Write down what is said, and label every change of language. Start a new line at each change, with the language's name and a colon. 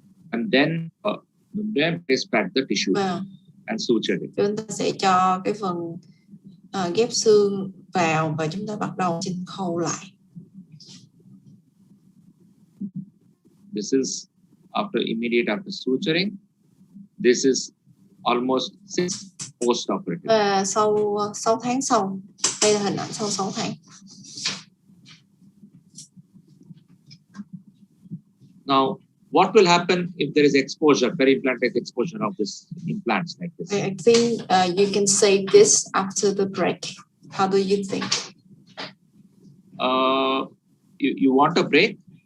English: And then place back the tissue and suture it.
Vietnamese: Chúng ta sẽ cho cái phần ghép xương vào và chúng ta bắt đầu chỉnh khâu lại.
English: This is immediate after suturing. This is almost 6 post-operative.
Vietnamese: Và sau 6 tháng sau, đây là hình ảnh sau 6 tháng.
English: Now, what will happen if there is exposure, peri-implanted exposure of this implants like this? I think you can save this after the break. How do you think? You want a break?